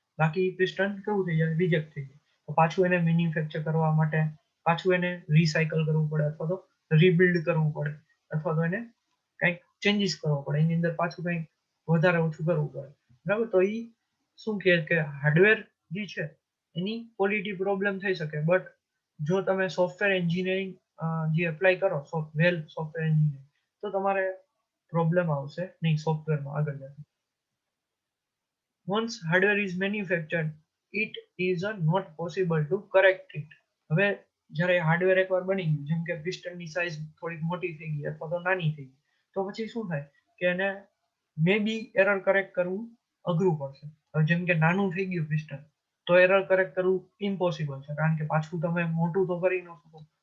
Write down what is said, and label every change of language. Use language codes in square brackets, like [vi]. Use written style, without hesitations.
[gu] બાકી ઈ પિસ્ટન કેવું થઈ જાય? રિજેક્ટ થઈ જાય. તો પાછું એને મેન્યુફેક્ચર કરવા માટે પાછું એને રિસાયકલ કરવું પડે, અથવા તો રીબિલ્ડ કરવું પડે, અથવા તો એને કંઈક ચેન્જીસ કરવો પડે, એની અંદર પાછું કંઈક વધારે ઓછું કરવું પડે, બરાબર. તો એ શું કહે કે હાર્ડવેર જે છે એની ક્વોલિટી પ્રોબ્લેમ થઈ શકે, બટ જો તમે સોફ્ટવેર એન્જિનિયરિંગ જે એપ્લાય કરો, વેલ સોફ્ટવેર એન્જિનિયરિંગ, તો તમારે પ્રોબ્લેમ આવશે નહીં સોફ્ટવેરમાં આગળ જતા. [en] Once hardware is manufactured, it is not possible to correct it. હવે [gu] જ્યારે હાર્ડવેર એકવાર બની ગયું, જેમ કે પિસ્ટનની સાઇઝ થોડીક મોટી થઈ ગઈ અથવા તો નાની થઈ ગઈ, તો પછી શું થાય કે એને મે બી એરર કરેક્ટ કરવું અઘરું પડશે. હવે જેમ કે નાનું થઈ ગયું પિસ્ટન, તો એરર કરેક્ટ કરવું ઇમ્પોસિબલ છે, કારણ કે પાછું તમે મોટું તો કરી ન શકો.